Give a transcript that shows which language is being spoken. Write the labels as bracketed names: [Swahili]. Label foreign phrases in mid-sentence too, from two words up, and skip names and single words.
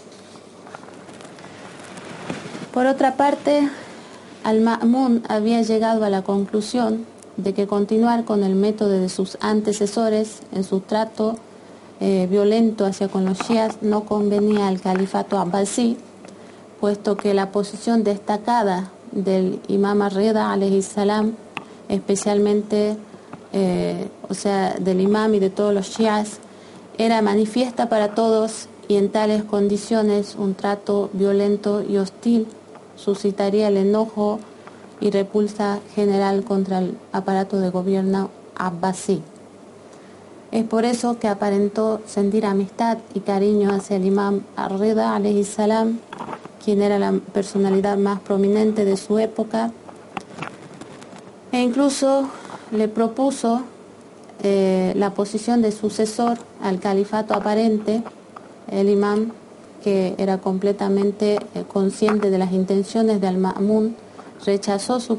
[Spanish] Por otra parte, al-Ma'mun había llegado a la conclusión de que continuar con el método de sus antecesores en su trato violento hacia con los shias no convenía al califato abbasí, puesto que la posición destacada del imam Ar-Rida [Arabic] عليه السلام, [Spanish] especialmente del imam y de todos los shias, era manifiesta para todos, y en tales condiciones un trato violento y hostil suscitaría el enojo y repulsa general contra el aparato de gobierno abbasí. Es por eso que aparentó sentir amistad y cariño hacia el imam Ar-Rida [Arabic] عليه السلام, [Spanish] quien era la personalidad más prominente de su época, e incluso le propuso la posición de sucesor al califato aparente. El imam, que era completamente consciente de las intenciones de al-Ma'mun, rechazó su